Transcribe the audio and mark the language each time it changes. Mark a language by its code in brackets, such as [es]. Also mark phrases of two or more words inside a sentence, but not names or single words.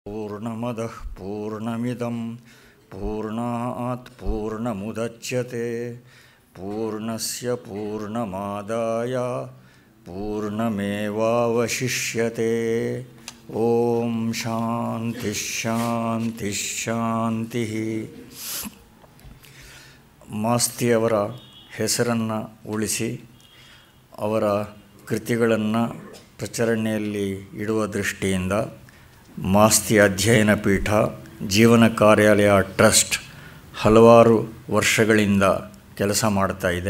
[sa] पूर्णमदः पूर्णमिदं पूर्णात् पूर्णमुदच्यते पूर्णस्य पूर्णमादाय पूर्णमेवावशिष्यते। ಓಂ ಶಾಂತಿ ಶಾಂತಿ ಶಾಂತಿ. [kn] ಮಾಸ್ತಿಯವರ ಹೆಸರನ್ನು ಉಳಿಸಿ ಅವರ ಕೃತಿಗಳನ್ನು ಪ್ರಚರಣೆಯಲ್ಲಿ ಇಡುವ ದೃಷ್ಟಿಯಿಂದ ಮಾಸ್ತಿ ಅಧ್ಯಯನ ಪೀಠ ಜೀವನ ಕಾರ್ಯಾಲಯ ಟ್ರಸ್ಟ್ ಹಲವಾರು ವರ್ಷಗಳಿಂದ ಕೆಲಸ ಮಾಡ್ತಾ ಇದೆ.